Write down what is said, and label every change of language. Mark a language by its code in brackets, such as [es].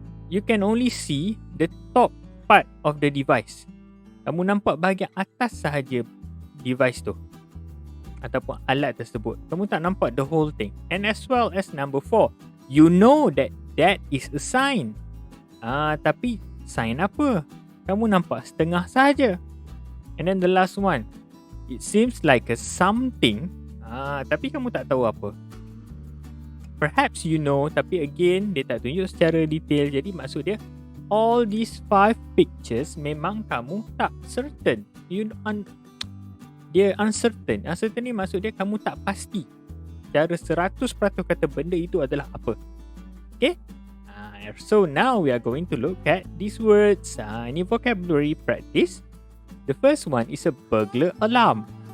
[en] You can only see the top part of the device. [ms] Kamu nampak bahagian atas sahaja device tu ataupun alat tersebut. Kamu tak nampak [en] the whole thing. And as well as number 4, you know that is a sign. [ms] Tapi sign apa? Kamu nampak setengah saja. [en] And then the last one, it seems like a something, [ms] tapi kamu tak tahu apa. [en] Perhaps you know, [ms] tapi again dia tak tunjuk secara detail. Jadi maksud dia, [en] all these 5 pictures [ms] memang kamu tak certain. Dia uncertain. Uncertain ni maksud dia kamu tak pasti secara 100% kata benda itu adalah apa. Okay? [en] So now we are going to look at these words. [ms] Ini vocabulary practice. [en] The first one is a burglar alarm.